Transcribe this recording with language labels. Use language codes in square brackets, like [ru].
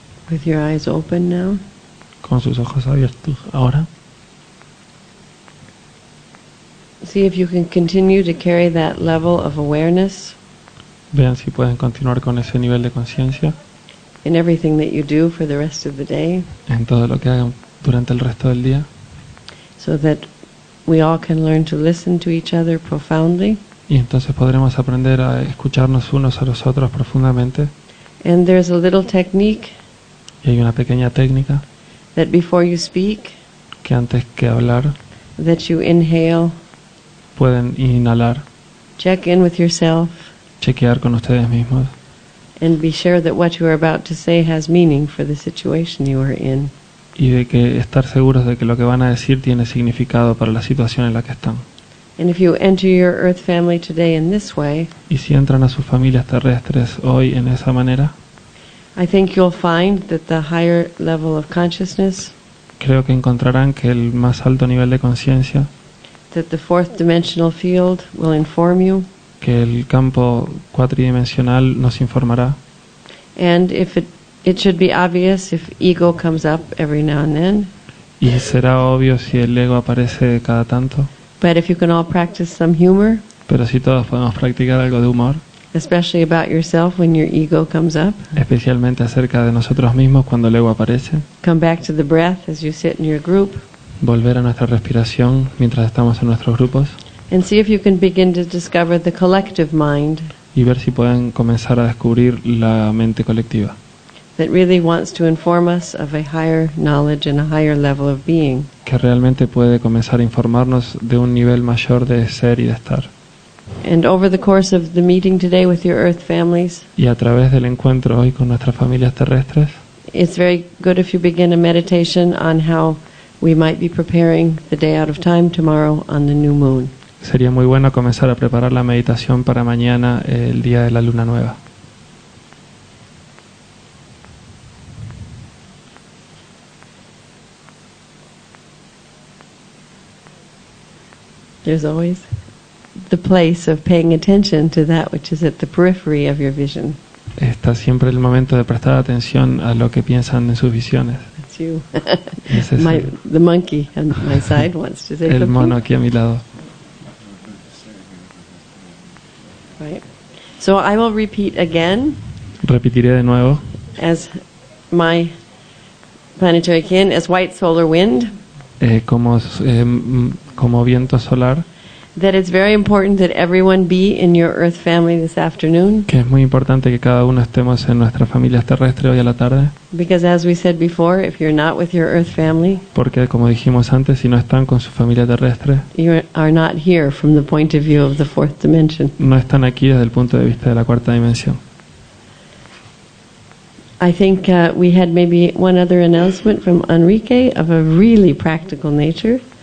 [en] With your eyes open now. [es] Con sus ojos abiertos ahora. [en] See if you can continue to carry that level of awareness [es] Vean si pueden continuar con ese nivel de conciencia [en] in everything that you do for the rest of the day, [es] en todo lo que hagan durante el resto del día. [en] so that we all can learn to listen to each other profoundly. [es] Y entonces podremos aprender a escucharnos unos a los otros profundamente. [en] And there's a little technique [es] Y hay una pequeña técnica [en] that before you speak, [es] que antes que hablar [en] that you inhale, [es] pueden inhalar, [en] check in with yourself, [es] chequear con ustedes mismos [en] and be sure that what you are about to say has meaning for the situation you are in. [es] y de que estar seguros de que lo que van a decir tiene significado para la situación en la que están. [en] And if you enter your earth family today in this way, [es] Y si entran a sus familias terrestres hoy en esa manera, [en] I think you'll find that the higher level of consciousness, [es] creo que encontrarán que el más alto nivel de conciencia, [en] that the fourth dimensional field will inform you. [es] que el campo cuatridimensional nos informará. [en] And if it should be obvious if ego comes up every now and then. [es] Y será obvio si el ego aparece cada tanto, [en] But if you can all practice some humor, [es] pero si todos podemos practicar algo de humor, [en] especially about yourself when your ego comes up, [es] especialmente acerca de nosotros mismos cuando el ego aparece, [en] come back to the breath as you sit in your group, [es] volver a nuestra respiración mientras estamos en nuestros grupos [en] and see if you can begin to discover the collective mind [es] y ver si pueden comenzar a descubrir la mente colectiva, [en] that really wants to inform us of a higher knowledge and a higher level of being. [es] que realmente puede comenzar a informarnos de un nivel mayor de ser y de estar. [en] And over the course of the meeting today with your earth families, [es] Y a través del encuentro hoy con nuestras familias terrestres, [en] it's very good if you begin a meditation on how we might be preparing the day out of time tomorrow on the new moon. [es] sería muy bueno comenzar a preparar la meditación para mañana, el día de la luna nueva. [en] There's always the place of paying attention to that which is at the periphery of your vision. [es] Está siempre el momento de prestar atención a lo que piensan en sus visiones. [en] That's you. [es] Ese es [en] The monkey on my side wants to say [es] el [en] something. [es] mono aquí a mi lado. [en] Right. So I will repeat again [es] Repetiré de nuevo, [en] as my planetary kin, as white solar wind, [es] como viento solar, [en] that it's very important that everyone be in your Earth family this afternoon, [es] que es muy importante que cada uno estemos en nuestras familias terrestres hoy a la tarde, [en] because as we said before, if you're not with your Earth family, [es] porque como dijimos antes, si no están con su familia terrestre, [en] you are not here from the point of view of the fourth dimension. [es] no están aquí desde el punto de vista de la cuarta dimensión. [en] I think we had maybe one other announcement from Enrique of a really practical nature.